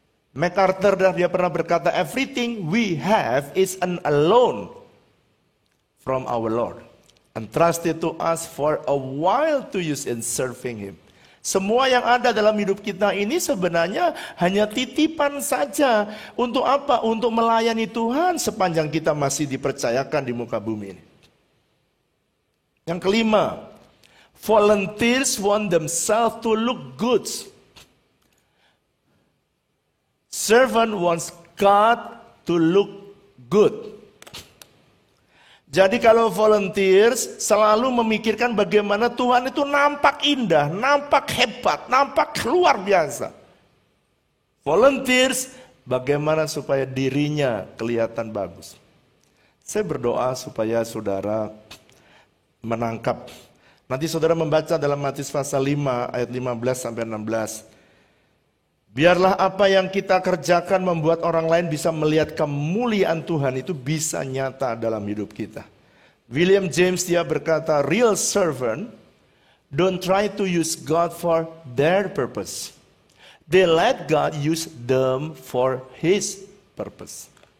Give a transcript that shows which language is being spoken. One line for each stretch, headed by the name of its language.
English: MacArthur
Indonesian: dia pernah berkata,
English: everything we have is an alone from our Lord. Entrusted to us for a while to use in serving Him.
Indonesian: Semua yang ada dalam hidup kita ini sebenarnya hanya titipan saja. Untuk apa? Untuk melayani Tuhan sepanjang kita masih dipercayakan di muka bumi ini. Yang kelima,
English: volunteers want themselves to look good. Servant wants God to look good.
Indonesian: Jadi kalau volunteers selalu memikirkan bagaimana Tuhan itu nampak indah, nampak hebat, nampak luar biasa. Volunteers bagaimana supaya dirinya kelihatan bagus. Saya berdoa supaya saudara menangkap. Nanti saudara membaca dalam Matius pasal 5 ayat 15 sampai 16. Biarlah apa yang kita kerjakan membuat orang lain bisa melihat kemuliaan Tuhan, itu bisa nyata dalam hidup kita.
English: William James
Indonesian: dia berkata,
English: real servant don't try to use God for their purpose. They let God use them for His purpose.